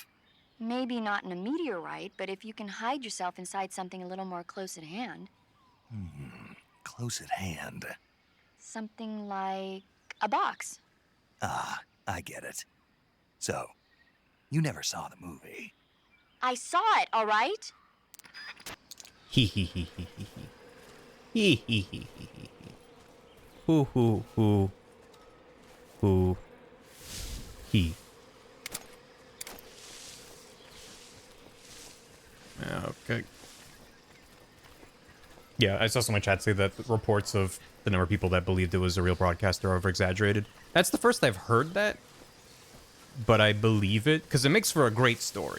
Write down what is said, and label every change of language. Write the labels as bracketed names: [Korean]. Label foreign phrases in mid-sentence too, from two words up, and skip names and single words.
[English] Maybe not in a meteorite, but if you can hide yourself inside something a little more close at hand. Close at hand. Something like a box. Ah, I get it. So, you never saw the movie? I saw it, all right? Hee hee hee hee hee hee. Hee hee hee hee hee hee. Hoo hoo hoo. Hoo. He. Okay. Yeah, I saw some in my chat say that reports of the number of people that believed it was a real broadcast are over-exaggerated. That's the first I've heard that, but I believe it, because it makes for a great story.